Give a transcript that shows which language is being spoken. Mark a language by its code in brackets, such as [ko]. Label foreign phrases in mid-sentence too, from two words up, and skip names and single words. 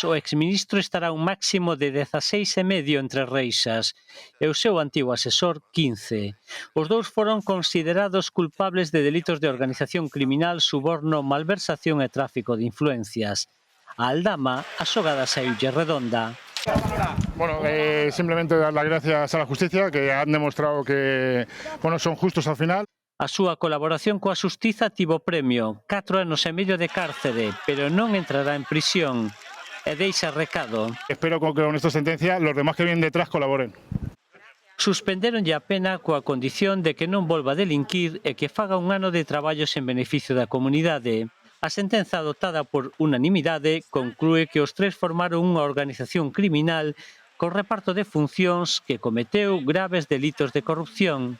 [gl] O exministro estará un máximo de 16 e medio entre reixas e o seu antigo asesor 15. Os dous foron considerados culpables de delitos de organización criminal, suborno, malversación e tráfico de influencias. A Aldama, a xogada saíulle redonda. [es] Bueno, simplemente dar las gracias a la justicia que han demostrado que son justos al final. [gl] A súa colaboración coa xustiza tivo premio, 4 anos e medio de cárcere, pero non entrará en prisión. E deixa recado. [es] Espero que con esta sentencia los demás que vienen detrás colaboren. [gl] Suspenderonlle a pena coa condición de que non volva a delinquir e que faga un ano de traballos en beneficio da comunidade. A sentenza adoptada por unanimidade conclúe que os tres formaron unha organización criminal con reparto de funcións que cometeu graves delitos de corrupción.